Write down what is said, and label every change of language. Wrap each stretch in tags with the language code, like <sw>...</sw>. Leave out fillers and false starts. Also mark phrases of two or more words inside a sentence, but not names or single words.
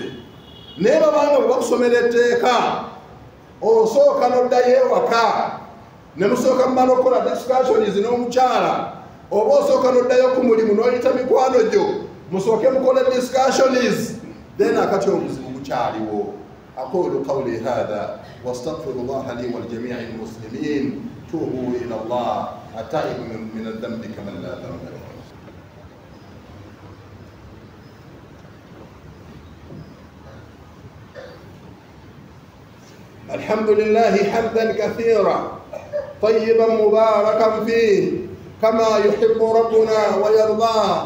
<lg>Naye babanga bwe bakusomera etteeka osooka n'oddayo ewaka ne musooka mumala okukola discussions n'omukyala oba osooka n'oddayo ku mulimu n'oyita mikwano gyo musooke mukole discussions then akati obuzibu bukyaliwo.</lg> <ar>أقول قولي هذا واستغفر الله لي ولجميع المسلمين. توبوا إلى الله التائب من الذنب كمن لا ذنب له. الحمد لله حمدا كثيرا طيبا مباركا فيه كما يحب ربنا ويرضاه.</ar>